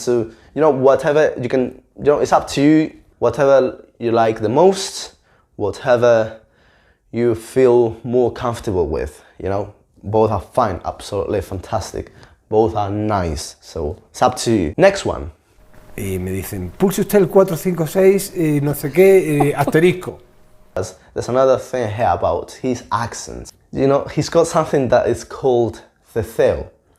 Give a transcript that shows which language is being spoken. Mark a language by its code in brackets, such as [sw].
[en] So, you know, whatever you can, you know, it's up to you. Whatever you like the most, whatever you feel more comfortable with, you know, both are fine, absolutely fantastic. Both are nice, so it's up to you. Next one. [es] Y me dicen, pulse usted el 456, no sé qué, asterisco. [en] There's another thing here about his accent. You know, he's got something that is called ceceo.